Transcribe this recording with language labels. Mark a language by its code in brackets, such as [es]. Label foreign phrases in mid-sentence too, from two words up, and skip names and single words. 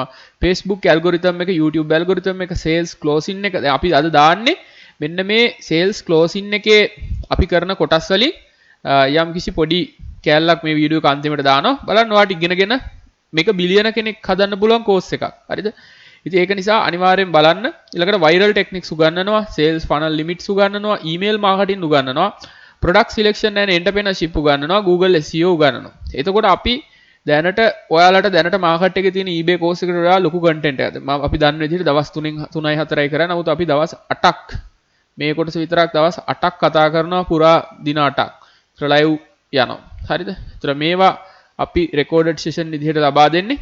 [en] Facebook algorithm එක, YouTube algorithm එක, sales closing එක. [si] දැන් අපි අද දාන්නේ මෙන්න මේ [en] sales closing [si] එකේ අපි කරන කොටස් වලින් යම් කිසි පොඩි කෑල්ලක් මේ වීඩියෝ එක අන්තිමට දානවා. බලන්න ඔයාලට ඉගෙනගෙන මේක බිලියන කෙනෙක් හදන්න පුළුවන් course එකක්. හරිද? ඉතින් ඒක නිසා අනිවාර්යෙන් බලන්න. ඊළඟට [en] viral techniques [si] උගන්වනවා, [en] sales funnel limits [si] උගන්වනවා, [en] email marketing [si] උගන්වනවා, [en] product selection and entrepreneurship [si] උගන්වනවා, Google SEO උගන්වනවා. එතකොට අපි දැනට ඔයාලට දැනට මාකට් එකේ තියෙන eBay course එකට වඩා ලොකු content එකක්. අපි දන්න විදිහට දවස් 3යි 4යි කරා. නමුත් අපි දවස් 8ක් මේ කොටස විතරක් දවස් 8ක් කතා කරනවා පුරා දින 8ක්. ඒතර live යනවා. හරිද? ඒතර මේවා අපි [en] recorded session [si] විදිහට ලබා දෙන්නේ.